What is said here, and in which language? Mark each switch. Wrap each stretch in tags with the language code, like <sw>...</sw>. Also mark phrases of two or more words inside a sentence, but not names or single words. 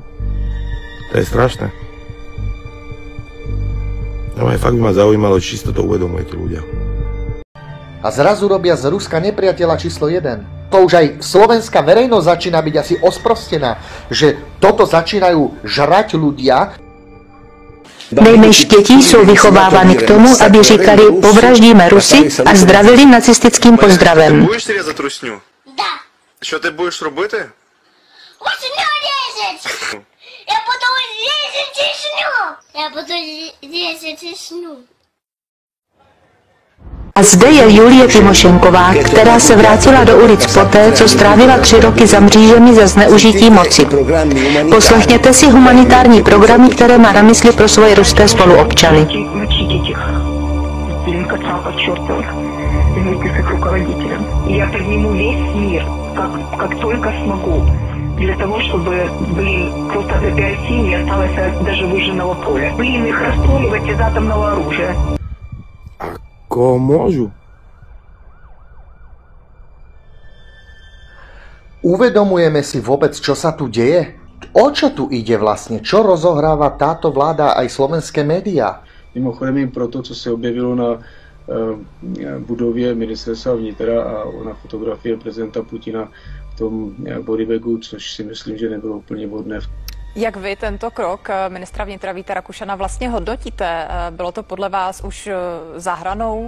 <sk>To je strašné. No aj fakt by ma zaujímalo, či si to uvedomujete ľudia. A zrazu robia z Ruska nepriateľa číslo 1. To už aj slovenská verejnosť začína byť asi osprostená, že toto začínajú žrať ľudia.</sk> <cs>Nejmenší děti jsou vychovávány k tomu, aby říkali povraždíme Rusy a zdravili nacistickým pozdravem.</cs> <uk>Ти будеш різати русню?</uk> <ru>Да.</ru> <uk>Що ти будеш робити?</uk> <ru>Русню резать! Я буду резать Чечню! Я буду резать Чечню!</ru> <cs>A zde je Julie Tymošenková, která se vrátila do ulic poté, co strávila 3 roky za mřížemi za zneužití moci. Poslechněte si humanitární programy, které má na mysli pro svoje ruské spoluobčany.</cs> <ru>Я подниму весь мир, как только смогу, для того, чтобы, просто за 5 семей осталось даже выжженного поля. Их расстреливать из атомного оружия.</ru> <sk>Ako môžu? Uvedomujeme si vôbec, čo sa tu deje? O čo tu ide vlastne? Čo rozohráva táto vláda aj slovenské médiá?</sk> <cs>Mimochodem i pro to, co se objevilo na budově ministerstva vnitra a na fotografie prezidenta Putina v tom bodybagu, což si myslím, že nebylo úplně vhodné. Jak vy tento krok ministra vnitra Víta Rakušana vlastně hodnotíte? Bylo to podle vás už za hranou?</cs>